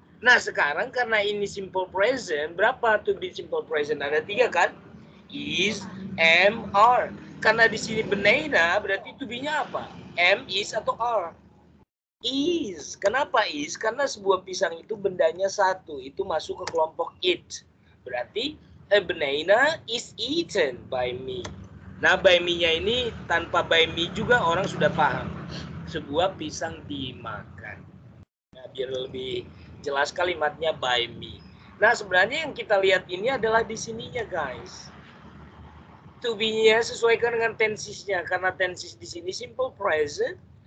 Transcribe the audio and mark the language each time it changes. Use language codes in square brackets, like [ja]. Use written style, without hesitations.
[id] Nah, sekarang karena ini simple present, berapa to be simple present? Ada 3 kan? Is, am, are. Karena di sini benaina, berarti to be-nya apa? Am, is, atau are? Is. Kenapa is? Karena sebuah pisang itu bendanya satu. Itu masuk ke kelompok it. Berarti [en] a banana is eaten by me. [id] Nah, by me-nya ini tanpa by me juga orang sudah paham. Sebuah pisang dimakan. Nah, biar lebih jelas kalimatnya by me. Nah, sebenarnya yang kita lihat ini adalah di sininya, guys. To be-nya sesuaikan dengan tensisnya. Karena tensis di sini simple present.